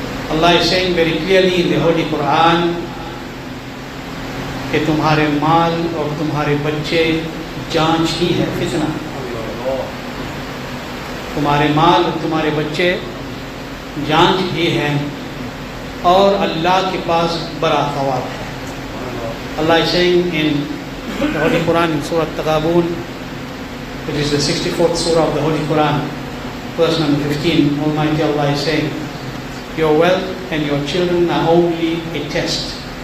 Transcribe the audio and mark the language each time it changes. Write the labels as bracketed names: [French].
[English] Allah is saying very clearly in the Holy Quran [Urdu] کہ تمہارے مال اور تمہارے بچے جانچ ہی ہے، فتنہ. تمہارے مال اور تمہارے بچے جانچ ہی ہیں اور اللہ کے پاس بڑا ثواب ہے. [English] Allah is saying in the Holy Quran in Surah Taghabun, which is the 64th surah of the Holy Quran, verse number 15, Almighty Allah is saying, your wealth and your children are only a test.